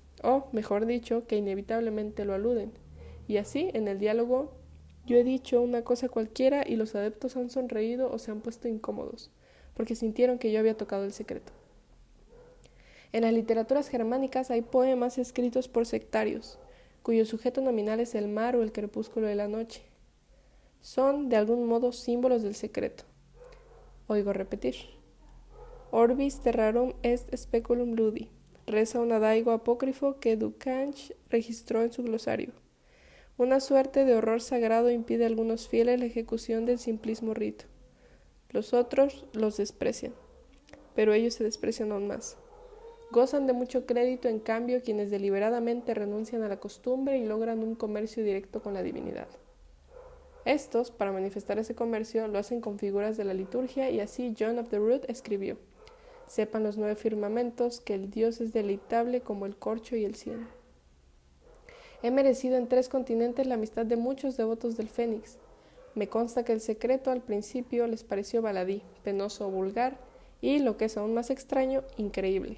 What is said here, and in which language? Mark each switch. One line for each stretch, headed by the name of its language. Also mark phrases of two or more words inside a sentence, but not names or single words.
Spanish: o, mejor dicho, que inevitablemente lo aluden. Y así, en el diálogo, yo he dicho una cosa cualquiera y los adeptos han sonreído o se han puesto incómodos, porque sintieron que yo había tocado el secreto. En las literaturas germánicas hay poemas escritos por sectarios, cuyo sujeto nominal es el mar o el crepúsculo de la noche. Son, de algún modo, símbolos del secreto. Oigo repetir.
Latin: Orbis terrarum est speculum ludi,
Spanish: reza un adagio apócrifo que Ducange registró en su glosario. Una suerte de horror sagrado impide a algunos fieles la ejecución del simplismo rito. Los otros los desprecian, pero ellos se desprecian aún más. Gozan de mucho crédito, en cambio, quienes deliberadamente renuncian a la costumbre y logran un comercio directo con la divinidad. Estos, para manifestar ese comercio, lo hacen con figuras de la liturgia y así John of the Rood escribió: sepan los 9 firmamentos que el Dios es deleitable como el corcho y el cieno. He merecido en 3 continentes la amistad de muchos devotos del Fénix. Me consta que el secreto al principio les pareció baladí, penoso o vulgar y, lo que es aún más extraño, increíble.